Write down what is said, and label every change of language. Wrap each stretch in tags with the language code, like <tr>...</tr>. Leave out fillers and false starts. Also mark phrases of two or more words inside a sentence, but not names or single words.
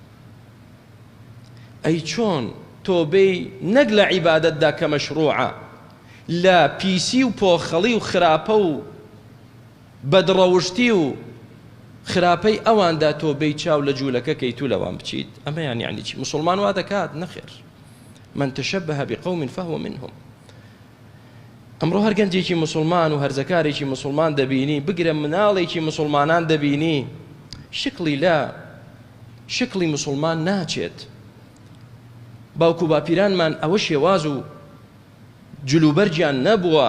<ckb>ئەی چۆن تۆ بێی نەک لە عیبادەتدا کە مەشروعە، لە پیسی و پۆخەڵی و خراپە و بەدڕەوشتی و خراپەی ئەواندا تۆ بێی چاو لە جوولەکە کەی تو لەوان بچیت؟ ئەمە یعنی چی؟ مسلمان وا دەکات؟ نەخێر.</ckb> <ar>من تشبه بقوم فهو منهم.</ar> <ckb>ئەمڕۆ هەر گەنجێکی مسلمان و هەرزەکارێکی مسلمان دەبینی، بگرە مناڵێکی مسلمانان دەبینی، شکلی مسلمان ناچێت. باوکو باپیرانمان ئەوە شێواز و جلوبەرجیان نەبووە.</ckb>